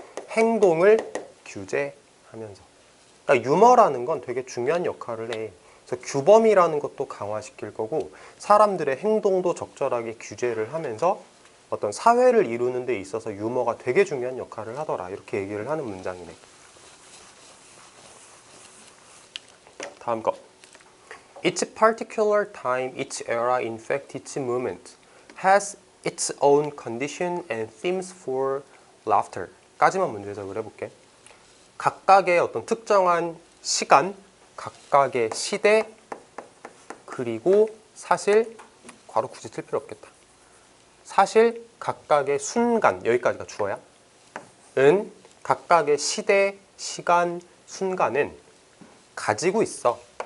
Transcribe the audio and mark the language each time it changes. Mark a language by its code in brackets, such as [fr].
[ko] 행동을 규제하면서. 그러니까 유머라는 건 되게 중요한 역할을 해. 그래서 규범이라는 것도 강화시킬 거고 사람들의 행동도 적절하게 규제를 하면서 어떤 사회를 이루는 데 있어서 유머가 되게 중요한 역할을 하더라. 이렇게 얘기를 하는 문장이네. 다음 거. [en] Each particular time, each era, in fact, each moment has its own condition and themes for laughter. [ko] 까지만 문제 해석을 해볼게. 각각의 어떤 특정한 시간, 각각의 시대, 그리고 사실, 괄호 굳이 틀 필요 없겠다. 사실 각각의 순간, 여기까지가 주어야. 은 각각의 시대, 시간, 순간은 가지고 있어.